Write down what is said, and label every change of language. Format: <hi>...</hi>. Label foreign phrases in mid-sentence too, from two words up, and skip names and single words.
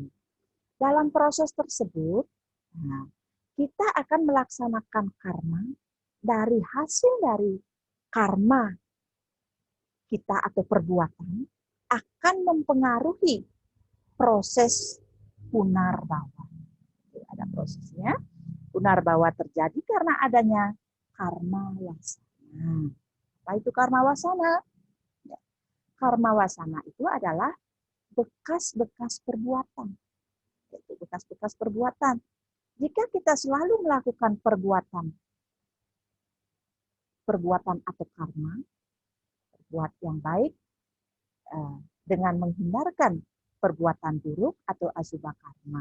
<id>Dalam proses tersebut, nah, kita akan melaksanakan karma dari hasil dari karma kita atau perbuatan akan mempengaruhi proses punarbawa. Ada prosesnya. Punarbawa terjadi karena adanya karma wasana. Apa itu karma wasana? Ya. Karma wasana itu adalah bekas-bekas perbuatan. Yaitu bekas-bekas perbuatan. Jika kita selalu melakukan perbuatan atau karma, berbuat yang baik, dengan menghindarkan perbuatan buruk atau asubha karma.</id>